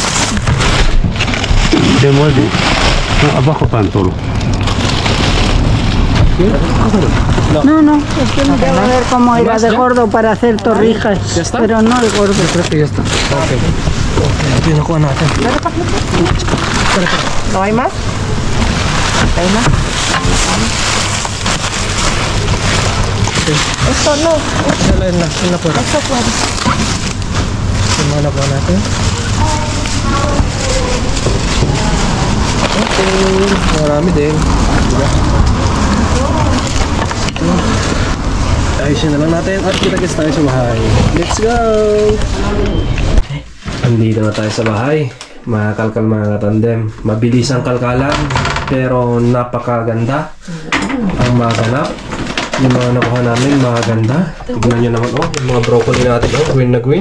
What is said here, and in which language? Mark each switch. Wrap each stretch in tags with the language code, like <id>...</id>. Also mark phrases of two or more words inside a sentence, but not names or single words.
<es>De molde. No, abajo pan solo. No, es que no debo ver cómo era de gordo para hacer torrijas. ¿Ya está? Pero no el gordo. Creo que ya está.</es> <tl>Okay. Ito yung nakuha natin.</tl> <es>no hay más?</es> <tl>Okay na? Ito no. Yun na po. Ito pwede. Yung mga nakuha natin. Okay. Marami din. Diba? Ayusin na lang natin at kita-kits tayo sa bahay.</tl> <en>Let's go!</en> <tl>Andito na tayo sa bahay. Mga kalkal, mga katandem. Mabilis ang kalkalan pero napakaganda ang mga ganap. Yung mga nakuha namin, mga ganda. Tignan nyo naman, oh, yung mga broccoli natin, oh, green na green.</tl>